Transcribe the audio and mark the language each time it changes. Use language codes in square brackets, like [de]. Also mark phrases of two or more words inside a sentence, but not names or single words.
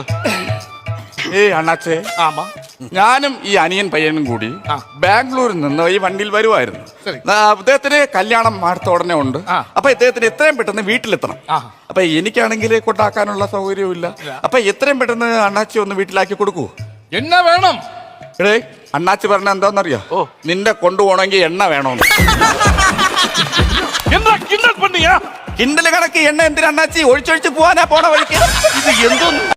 [ml] ഏയ് അണ്ണാച്ചേ, [ta] ஆமா, [ml] ഞാനും ഈ അനിയൻ പയ്യനും കൂടി ബാംഗ്ലൂരിൽ നിന്ന് ഈ വണ്ടിയിൽ വരുമായിരുന്നു. അദ്ദേഹത്തിന് കല്യാണം അടുത്ത ഉടനെ ഉണ്ട്. അപ്പൊ ഇദ്ദേഹത്തിന് എത്രയും പെട്ടെന്ന് വീട്ടിലെത്തണം. അപ്പൊ എനിക്കാണെങ്കിൽ കൊണ്ടാക്കാനുള്ള സൗകര്യവും ഇല്ല. അപ്പൊ എത്രയും പെട്ടെന്ന് അണ്ണാച്ചി ഒന്ന് വീട്ടിലാക്കി കൊടുക്കൂ. [ta] என்ன வேணும்? [ml] എടേ, അണ്ണാച്ചി പറഞ്ഞ എന്താന്നറിയോ? നിന്റെ കൊണ്ടുപോകണമെങ്കിൽ എണ്ണ വേണോന്ന്. [ta] என்ன கிண்டல் பண்ணியா? [ml] കിണ്ടല് കണക്ക് എണ്ണ എന്തിനാ അണ്ണാച്ചി? ഒഴിച്ചൊഴിച്ച് പോവാനാ പോണ വഴിക്ക്. ഇത് എന്തോന്ന്